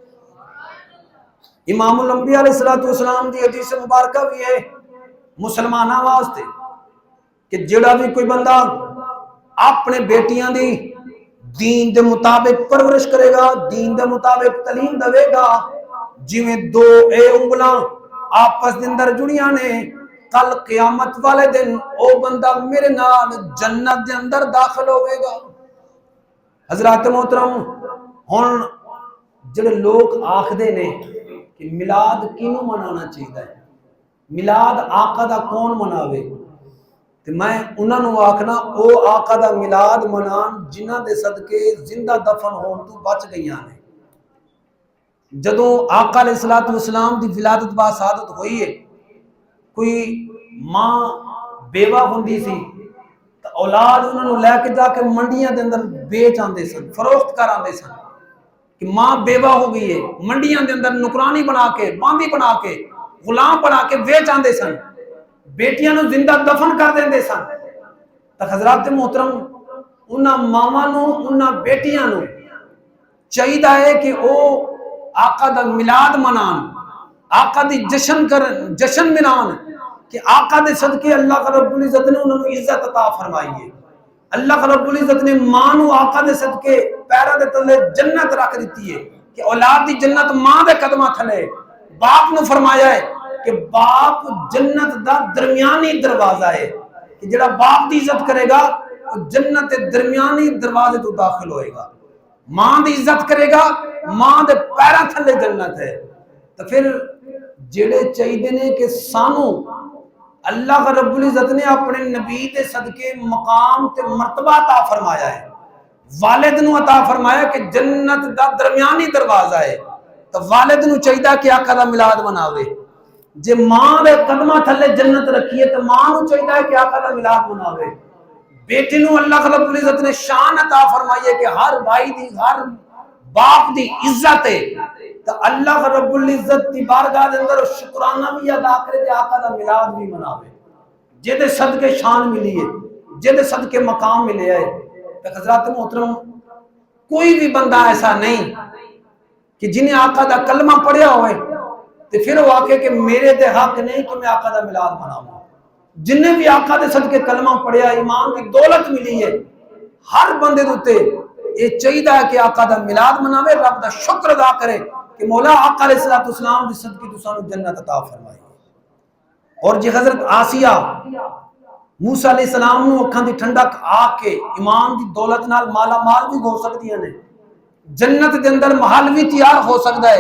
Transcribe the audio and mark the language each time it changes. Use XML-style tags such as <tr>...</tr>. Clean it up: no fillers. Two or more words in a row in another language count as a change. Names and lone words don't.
<pa>امام الانبیاء</pa> <ar>علیہ السلام</ar> <pa>دی حدیث مبارکہ بھی ہے مسلمانہ واسطے کہ جڑا بھی کوئی بندہ اپنے بیٹیاں دی دین دے مطابق پرورش کرے گا، دین دے مطابق تعلیم دے گا، جویں دو اے انگلاں آپس دے اندر جڑیاں نے، کل قیامت والے دن او بندہ میرے نال جنت دے اندر داخل ہوئے گا۔ حضرات محترم ہن جڑے لوگ آکھدے نے کہ میلاد کینوں منانا چاہیے، میلاد آقا دا کون مناوے، تو میں انہاں نو آکھنا او آقا دا میلاد منان جنہاں دے صدقے زندہ دفن ہون تو بچ گئیاں نے۔ جدوں آقا</pa> <ar>علیہ السلام</ar> <pa>دی ولادت با سعادت ہوئی ہے، کوئی ماں بیوہ ہوندی سی تو اولاد انہاں نو لے کے جا کے منڈیاں دے اندر بیچ آندے سن، فروخت کر آندے سن کہ ماں بیوہ ہو گئی ہے، منڈیاں دے اندر نکرانی بنا کے، باندی بنا کے، غلام بنا کے بیچ آندے سن، بیٹیاں نو زندہ دفن کر دیندے سن۔ تو حضرات محترم انہاں ماواں نو انہاں بیٹیاں نو چاہیے ہے کہ او آقا دا میلاد منان، آقا دی جشن منان کہ آقا دے صدقے اللہ رب العزت نے انہوں نے عزت عطا فرمائی ہے۔ اللہ رب العزت نے ماں نو آقا دے صدقے پیروں دے تلے جنت رکھ دیتی ہے کہ اولاد دی جنت ماں دے قدماں تھلے۔ باپ نو فرمایا ہے کہ باپ جنت دا درمیانی دروازہ ہے کہ جڑا باپ دی عزت کرے گا جنت درمیانی دروازے تو داخل ہوئے گا، ماں دی عزت کرے گا ماں دے پیروں تھلے جنت ہے۔ تو پھر جڑے چاہیے نے کہ سانو اللہ رب العزت نے اپنے نبی دے صدقے مقام تے مرتبہ عطا فرمایا ہے، والد نو عطا فرمایا کہ جنت دا درمیانی دروازہ ہے، تو والد نو چاہیے کہ آقا دا میلاد مناوے، جے ماں دے قدمہ تھلے جنت رکھیے تو ماں نو چاہیے ہے کہ آقا دا ملاد مناوے. بیٹی نو اللہ رب العزت نے شان عطا فرمائی ہے کہ ہر بھائی دی ہر باپ دی عزت ہے تو اللہ رب العزت دی بارگاہ دے اندر شکرانہ بھی ادا کرے تے آقا دا ملاد بھی مناوے جے صدقے شان ملی ہے جے صدقے مقام ملے ہے. تو حضرات محترم کوئی بھی بندہ ایسا نہیں کہ جنہیں آقا دا کلمہ پڑھیا ہوئے تو پھر وہ آکے کہ میرے دے حق نہیں کہ میں آقا دا ملاد مناؤں. جنہیں بھی آقا دے صدقے کلمہ پڑھیا ایمان کی دولت ملی ہے ہر بندے دوتے یہ چاہیے ہے کہ آقا دا ملاد مناوے رب دا شکر ادا کرے کہ مولا آقا</pa> <ar>علیہ السلام</ar> <pa>دی صدقے تو سانو جنت عطا فرمائی. اور جی حضرت آسیہ موسیٰ</pa> <ar>علیہ السلام</ar> <pa>نو اکھاں دی ٹھنڈک آ کے ایمان دی دولت نال مالا مال بھی ہو سکتی ہیں جنت دے اندر محل بھی تیار ہو سکتا ہے.</pa>